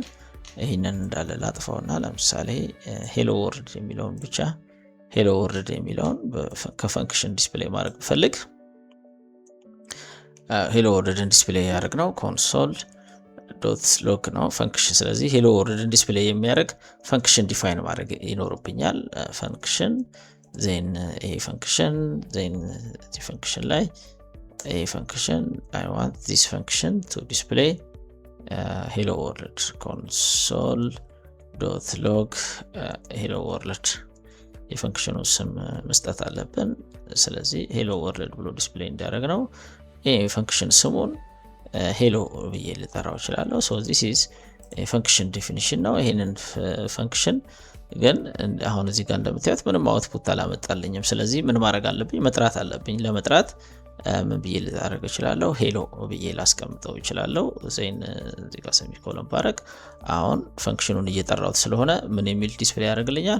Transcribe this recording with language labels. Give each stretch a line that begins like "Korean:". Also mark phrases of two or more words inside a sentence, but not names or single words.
Amharic: ይህንን እንዳለ ላጥፋውና ለምሳሌ
English: hello world
Amharic: የሚለውን ብቻ
English: hello world
Amharic: የሚለውን ከፈንክሽን ዲስፕሌይ ማድረግ ብፈልግ
English: hello world
Amharic: ዲስፕሌይ ያደርግ ነው
English: console dot log
Amharic: ነው ፈንክሽን። ስለዚህ
English: hello world
Amharic: ዲስፕሌይ የሚያደርግ
English: function define
Amharic: ማድረግ ይኖርብኛል።
English: function then
Amharic: ይሄ
English: function then
Amharic: እዚህ ፈንክሽን ላይ ይሄ ፈንክሽን
English: I want this function to display hello world
Amharic: console dot log hello world የፈንክሽኑ ስም መስጠት አለብን። ስለዚህ
English: hello world
Amharic: ብሎ ዲስፕሌይ እንዲያደርግ ነው። ይሄ ፈንክሽን ስሙን ሄሎ ብዬ ልጠራው እችላለሁ።
English: so this is function definition
Amharic: ነው። ይሄንን ፈንክሽን ግን አሁን እዚህ ጋር እንደምታዩት ምንም አውትፑት አላመጣልኝም። ስለዚህ ምን ማድረግ አለብኝ? መጥራት አለብኝ። ለመጥራት ምን ብዬ ልታደርግ እችላለሁ? ሄሎ ብዬ ላስቀምጠው እችላለሁ። ዜን እዚህ ጋር ሰሚኮሎን ባረግ አሁን ፈንክሽኑን እየጠራሁት ስለሆነ ምን የሚል ዲስፕሌይ ያደርግልኛል?